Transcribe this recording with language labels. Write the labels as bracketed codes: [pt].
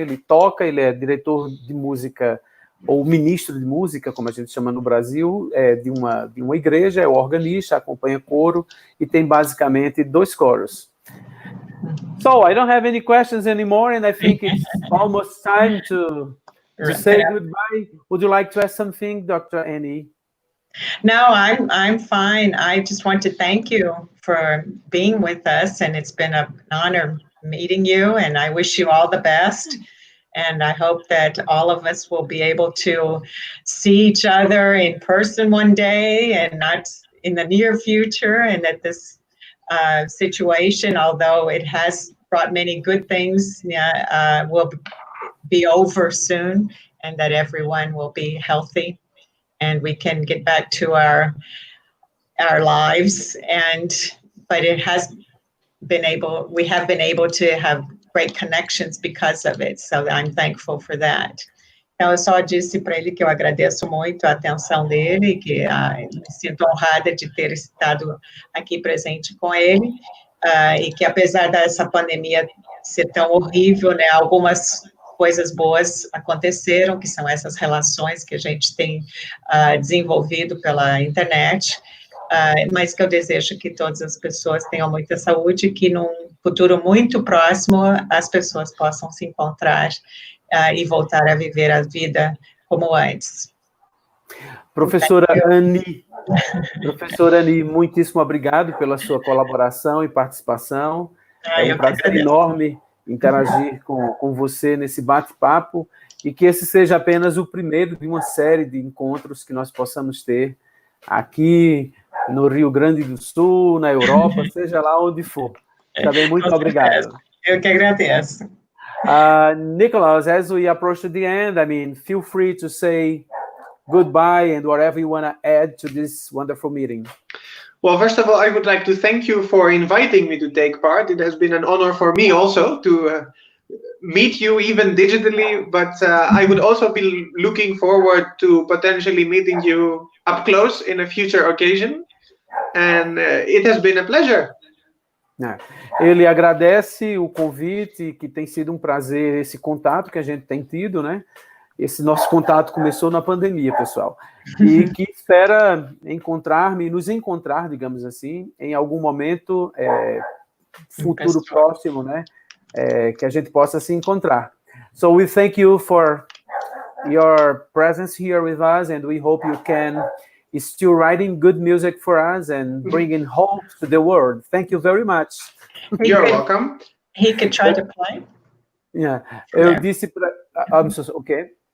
[pt] Ele toca, ele é diretor de música, ou ministro de música, como a gente chama no Brasil, de uma igreja, é o organista, acompanha coro, e tem basicamente 2 coros. [en] So, I don't have any questions anymore, and I think it's almost time to say goodbye. Would you like to ask something, Dr. Annie? No, I'm fine. I just want to thank you for being with us, and it's been an honor meeting you, and I wish you all the best. And I hope that all of us will be able to see each other in person one day, and not in the near future, and that this situation, although it has brought many good things, will be over soon, and that everyone will be healthy and we can get back to our lives. But we have been able to have great connections because of it, so I'm thankful for that. [pt] Então, eu só disse para ele que eu agradeço muito a atenção dele, que me sinto honrada de ter estado aqui presente com ele, e que apesar dessa pandemia ser tão horrível, né, algumas coisas boas aconteceram, que são essas relações que a gente tem desenvolvido pela internet, mas que eu desejo que todas as pessoas tenham muita saúde e que num futuro muito próximo as pessoas possam se encontrar e voltar a viver a vida como antes. Professora Annie, muitíssimo obrigado pela sua colaboração e participação. É um prazer enorme interagir com você nesse bate-papo, e que esse seja apenas o primeiro de uma série de encontros que nós possamos ter aqui no Rio Grande do Sul, na Europa, seja lá onde for. Também muito obrigado. Eu que agradeço. [en] Nicholas, as we approach to the end, I mean, feel free to say goodbye and whatever you want to add to this wonderful meeting. Well, first of all, I would like to thank you for inviting me to take part. It has been an honor for me also to meet you, even digitally, but I would also be looking forward to potentially meeting you up close in a future occasion. And it has been a pleasure. [pt] Ele agradece o convite, que tem sido um prazer esse contato que a gente tem tido, né? Esse nosso contato começou na pandemia, pessoal, e que espera nos encontrar, digamos assim, em algum momento futuro próximo, né? Que a gente possa se encontrar. [en] So we thank you for your presence here with us, and we hope you can still writing good music for us and bringing hope to the world. Thank you very much. You're welcome. He could try to play. [pt] Yeah, eu disse para... okay.